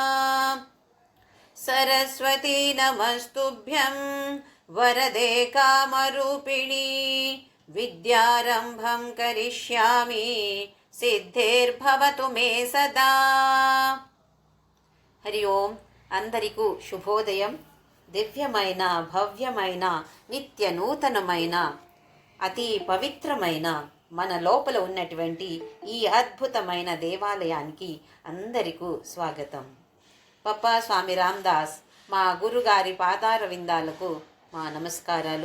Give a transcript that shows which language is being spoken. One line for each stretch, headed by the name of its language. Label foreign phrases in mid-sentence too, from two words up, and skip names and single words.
Sanskrit: सरस्वती नमस्तुभ्यं वरदे कामरूपिणी विद्यारम्भं करिष्यामि सिद्धिर्भवतु मे सदा। हरि ओम
Telugu: అందరికీ శుభోదయం. దివ్యమైన భవ్యమైన నిత్య నూతనమైన అతి పవిత్రమైన మన లోపల ఉన్నటువంటి ఈ అద్భుతమైన దేవాలయానికి అందరికీ స్వాగతం. పప్పా స్వామి రామదాస్ మా గురుగారి పాదార విందాలకు మా నమస్కారాలు.